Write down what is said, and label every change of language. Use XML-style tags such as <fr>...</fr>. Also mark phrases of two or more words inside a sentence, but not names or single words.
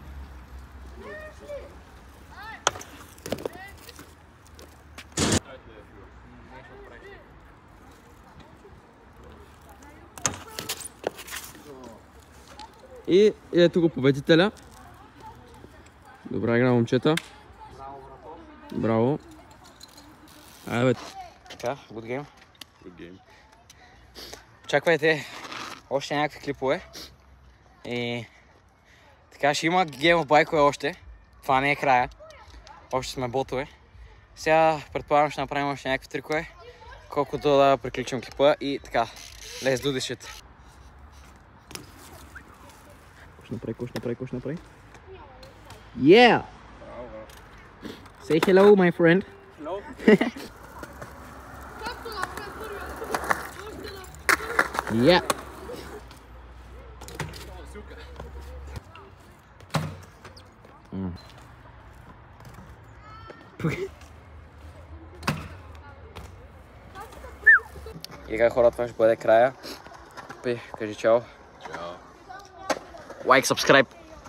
<bg>И ето го победителя. Добра игра, момчета. Браво. Айде бе. Така,</bg> <en>good game. Good game.</en> <bg>Очаквайте още някакви клипове. И така ще има гейм байкове още. Това не е края. Още сме ботове. Сега предполагам ще направим още някакви трикове. Колкото да приключим клипа и така.</bg> <en>Let's do this shit.</en> <bg>Кош направи.</bg> <en>Yeah! Say hello, my friend. Hello.</en> <bg>Както направи първия?</bg> <en>Yeah!</en> <bg>И така хора, това ще бъде края. Кажи чао. Чао.</bg> <en>Like, subscribe.</en>